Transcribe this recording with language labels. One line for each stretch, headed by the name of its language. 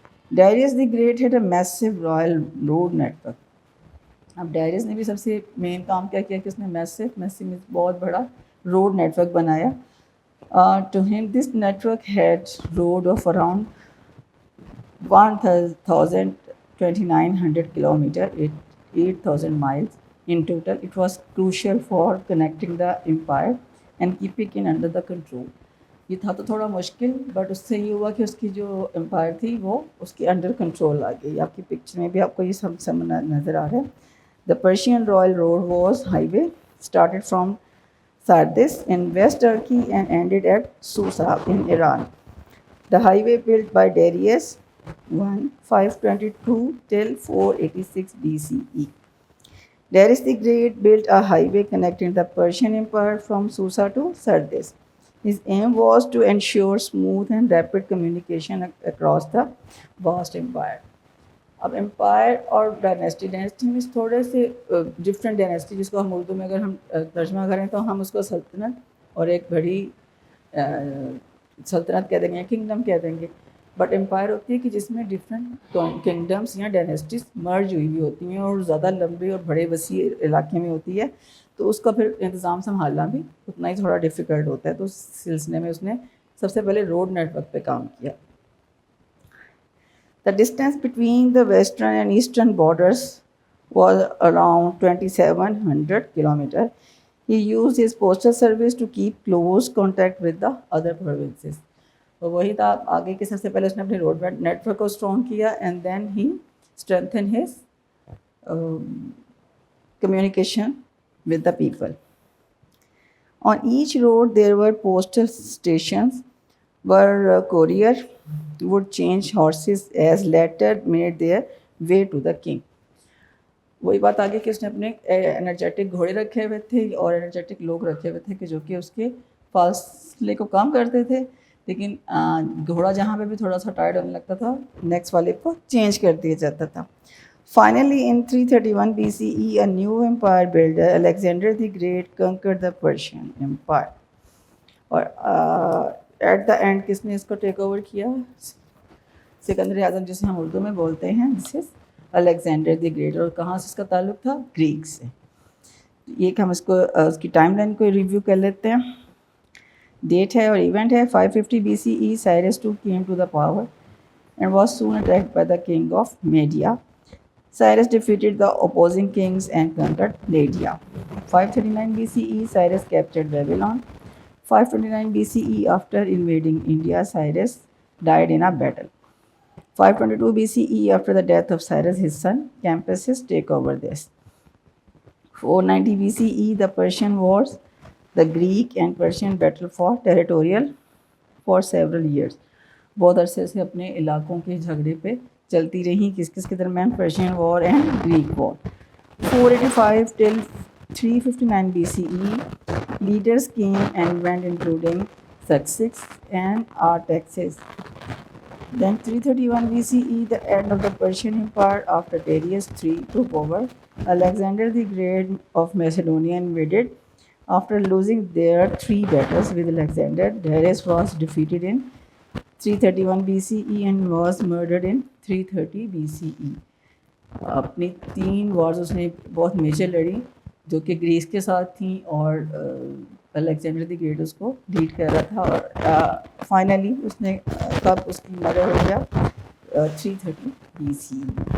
English: Darius the great had a massive royal road network.
Urdu: اب ڈائریس نے بھی سب سے مین کام کیا کیا کہ اس نے میسو بہت بڑا روڈ نیٹورک بنایا.
English: To him, this network had road of around 1,2900 kilometers, 8,000 miles in total. It was crucial for connecting the empire and keeping it under the control.
Urdu: یہ تھا تو تھوڑا مشکل, بٹ اس سے یہ ہوا کہ اس کی جو امپائر تھی وہ اس کے انڈر کنٹرول آ گئی. آپ کی پکچر میں بھی آپ کو یہ سب نظر آ رہا ہے.
English: The Persian Royal Road was highway started from Sardis in West Turkey and ended at Susa in Iran. The highway built by Darius I 522 till 486 BCE. Darius the Great built a highway connecting the Persian Empire from Susa to Sardis. His aim was to ensure smooth and rapid communication across the vast empire.
Urdu: اب umpire اور dynasty میں تھوڑے سے different dynasty, جس کو ہم اردو میں اگر ہم ترجمہ کریں تو ہم اس کو سلطنت اور ایک بڑی سلطنت کہہ دیں گے یا کنگڈم کہہ دیں گے. بٹ امپائر ہوتی ہے کہ جس میں ڈفرینٹ کنگڈمس یا ڈائنیسٹیز مرج ہوئی ہوتی ہیں اور زیادہ لمبے اور بڑے وسیع علاقے میں ہوتی ہے, تو اس کا پھر انتظام سنبھالنا بھی اتنا ہی تھوڑا ڈیفیکلٹ ہوتا ہے. تو اس سلسلے میں اس نے سب سے پہلے روڈ نیٹورک پہ کام کیا.
English: The distance between the western and eastern borders was around 2,700 kilometers. He used his postal service to keep close contact with the other provinces.
Urdu: تو وہی تھا آگے کہ سب سے پہلے اس نے اپنے روڈ نیٹ ورک کو اسٹرانگ کیا
English: And then he strengthen his communication with the people. On each road there were postal stations where courier would change horses as letter made their way to the king.
Urdu: وہی بات آگے کہ اس نے اپنے energetic گھوڑے رکھے ہوئے تھے اور انرجیٹک لوگ رکھے ہوئے تھے کہ جو کہ اس کے فاصلے کو کام کرتے تھے، لیکن گھوڑا جہاں پہ بھی تھوڑا سا ٹائرڈ ہونے لگتا تھا نیکسٹ والے کو چینج کر دیا جاتا تھا.
English: Finally, in 331 BCE, a new empire builder, Alexander the Great, conquered the Persian Empire.
Urdu: اور
English: at the end
Urdu: کس نے اس کو ٹیک اوور کیا؟ سکندر اعظم، جسے ہم اردو میں بولتے ہیں
English: This is Alexander the great.
Urdu: اور کہاں سے اس کا تعلق تھا؟ گریک سے. یہ کہ ہم اس کو اس کی ٹائم لائن کو ریویو کر لیتے ہیں. ڈیٹ ہے اور ایونٹ ہے 550 BCE.
English: Cyrus II came to the power and was soon attacked by the king of Media. Cyrus defeated the opposing kings and conquered Lydia. 539 BCE, Cyrus captured Babylon. 529 BCE, after invading India, Cyrus died in a battle. 522 BCE, after the death of Cyrus, his son Cambyses take over this. 490 BCE, the Persian Wars, the Greek and Persian battle for territorial for several years.
Urdu: بہت عرصے سے اپنے علاقوں کے جھگڑے پہ چلتی رہیں. کس کس کے درمیان؟ Persian war and Greek war.
English: 485 till 359 BCE, leaders came and went including Xerxes and Artaxerxes. Then 331 BCE, the end of the Persian Empire after Darius III took over. Alexander the Great of Macedonia invaded. After losing their 3 battles with Alexander, Darius was defeated in 331 BCE and was murdered in 330 BCE.
Urdu: اپنی 3 wars اس نے بہت major لڑی جو کہ grease کے ساتھ تھیں اور الیگزینڈر دی گریٹ اس کو لیڈ کر رہا تھا. اور فائنلی اس نے کب اس کی مرڈر ہو گیا؟ 330 BCE.